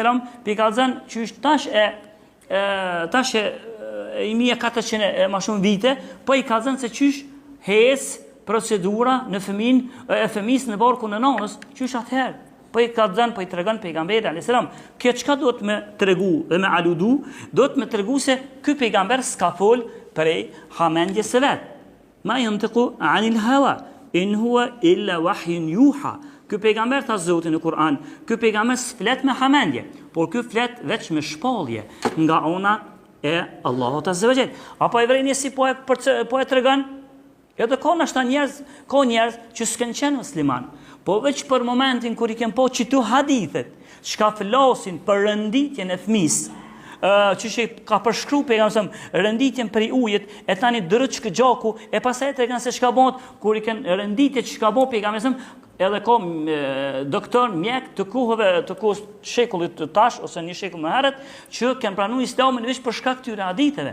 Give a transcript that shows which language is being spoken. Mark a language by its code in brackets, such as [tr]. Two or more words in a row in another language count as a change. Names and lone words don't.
[sq] pikallëzën që është tash e 1400 ma shumë vite, po i kallëzën se qysh hes procedura në fëmis në barku në nonës, qysh atëherë. Po i kallëzën, po i tregon pejgamberi a.s. Kjo çka do të me tregu dhe me aludu, do të me tregu se ky pejgamber s'ka fol prej hamendjes së vet. [ar] ما ينطق عن الهوى إن هو إلا وحي يوحى. [sq] Ky pejgamber tha Zoti në Kur'an, ky pejgamber s'flet me hamendje, por ky flet veç me shpallje nga ona e Allahut [ar] عز وجل. [sq] Apo e vrejnë si po e tregon? Edhe ka njerëz që s'kan qenë musliman. Po veç për momentin kur i kem po qitu hadithet, çka flasin për rënditjen e fëmisë, që ka përshkru pejgamberi rënditjen për ujit, e tani dërëçk gjaku, e pastaj tregon se çka bëhet kur i ken rënditje çka bën pejgamberi, edhe ka doktor, mjek të kohës shekullit të tash ose një shekull më herët që kanë pranuar Islamin vetëm për shkak këtyre haditheve.